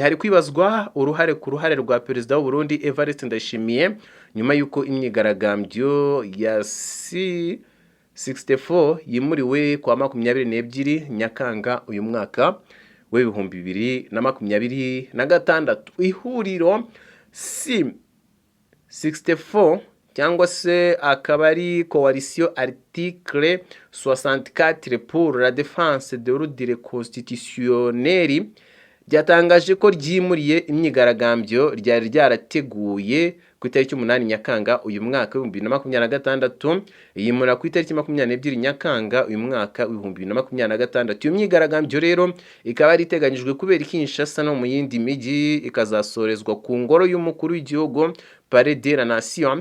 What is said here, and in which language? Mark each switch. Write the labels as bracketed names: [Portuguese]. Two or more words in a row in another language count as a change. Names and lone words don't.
[Kinyarwanda] Hari kwibazwa uruhare rwa perezida w'u Burundi Evariste Ndayishimiye nyuma y'uko imyigaragambyo ya C64 yimuriwe kwa 22 Nyakanga uyu mwaka w'2026. Ihuriro C64 cyangwa se akaba ari [French] coalition article 64 pour la défense de l'ordre constitutionnel [Kinyarwanda] ryatangaje ko ryimuriye imyigaragambyo ryari ryarateguye ku itariki 8 Nyakanga uyu mwaka w'2026 yimura ku itariki 22 Nyakanga uyu mwaka w'2026. Iyo myigaragambyo rero ikaba ari iteganyijwe kubera Kinshasa no mu yindi mijyi, ikazasorezwa ku ngoro y'umukuru w'igihugu Palais de la Nation.